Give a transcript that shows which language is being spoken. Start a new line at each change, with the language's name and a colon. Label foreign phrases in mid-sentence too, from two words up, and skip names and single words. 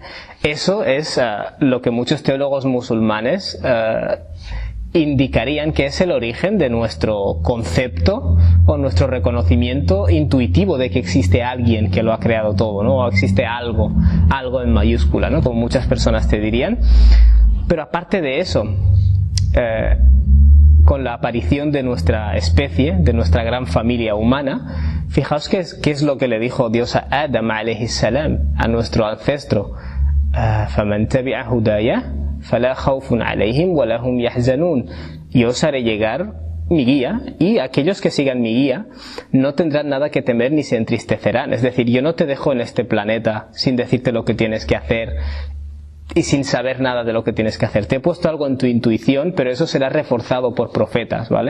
Spanish: Eso es lo que muchos teólogos musulmanes indicarían que es el origen de nuestro concepto o nuestro reconocimiento intuitivo de que existe alguien que lo ha creado todo, ¿no? O existe algo en mayúscula, ¿no? Como muchas personas te dirían. Pero aparte de eso, con la aparición de nuestra especie, de nuestra gran familia humana, fijaos qué es lo que le dijo Dios a Adam
Arabic: عليه السلام,
Spanish: a nuestro ancestro.
Arabic: فَمَنْ تَبِعَ هُدَايَ فَلَا خَوْفٌ عَلَيْهِمْ وَلَا هُمْ يَحْزَنُونَ.
Spanish: Yo os haré llegar mi guía y aquellos que sigan mi guía no tendrán nada que temer ni se entristecerán. Es decir, yo no te dejo en este planeta sin decirte lo que tienes que hacer y sin saber nada de lo que tienes que hacer. Te he puesto algo en tu intuición, pero eso será reforzado por profetas, ¿vale?